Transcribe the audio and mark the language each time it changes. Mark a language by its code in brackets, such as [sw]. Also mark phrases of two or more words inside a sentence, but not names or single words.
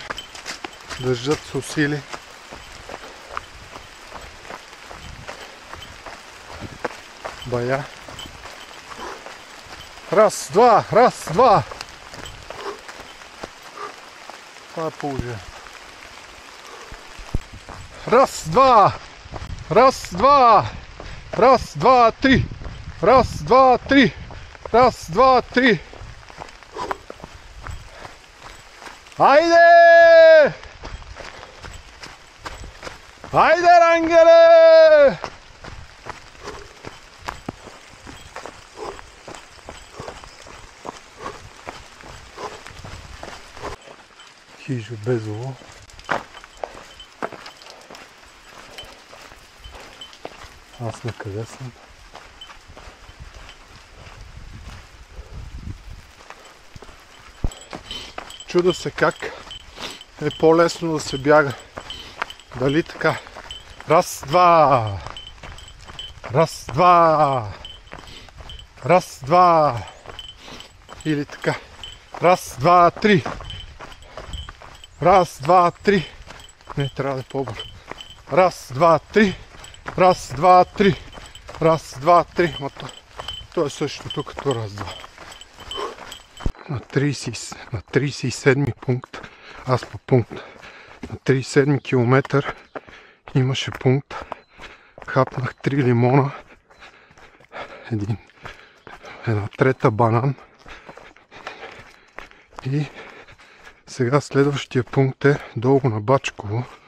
[bg] Дъждът се усили. Бая. Раз, два, раз, два. Това е положение. Раз, два. Раз, два. Раз, два, три. Раз, два, три. Раз, два, три. Айде! Айде, Рангеле! Хижа Безово. Аз на къде съм? Чудо се как е по-лесно да се бяга. Дали така? Раз, два! Раз, два! Раз, два! Или така? Раз, два, три! Раз, два, три! Не, трябва да е по-бързо. Раз, два, три! Раз, два, три! Раз, два, три! То е същото като раз, два. На 37 пункт, аз по пункт, на 37 км имаше пункт, хапнах 3 лимона, една трета банан и сега следващия пункт е долу на Бачково.